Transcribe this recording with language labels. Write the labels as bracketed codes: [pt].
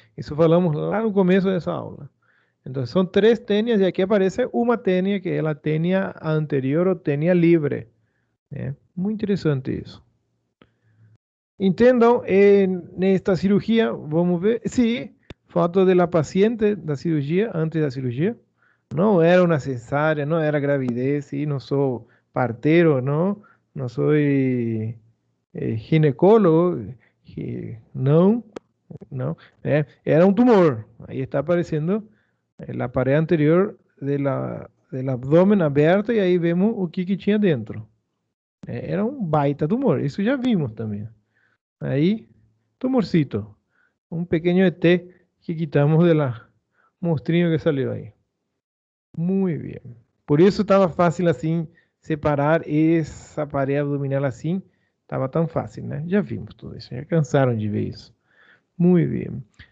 [pt] Eso falamos lá no começo dessa aula. [es] Entonces son tres tenias y aquí aparece una tenia que es la tenia anterior o tenia libre. Muy interesante eso. [pt] Entendam, nesta cirurgia, vamos ver, sim, foto da paciente da cirurgia, antes da cirurgia. Não era uma cesárea, não era gravidez, sim, não sou parteiro, não sou ginecólogo, não, não, era um tumor. Aí está aparecendo a parede anterior [es] del [pt] abdômen aberta e aí vemos o que tinha dentro. Era um baita tumor, isso já vimos também. [es] Ahí, tumorcito, un pequeño ET que quitamos de la [pt] monstrinho [es] que salió ahí. Muy bien. Por eso estaba fácil así separar esa pared abdominal así. Estaba tan fácil, ¿no? Ya vimos todo eso, ya cansaron de ver eso. Muy bien.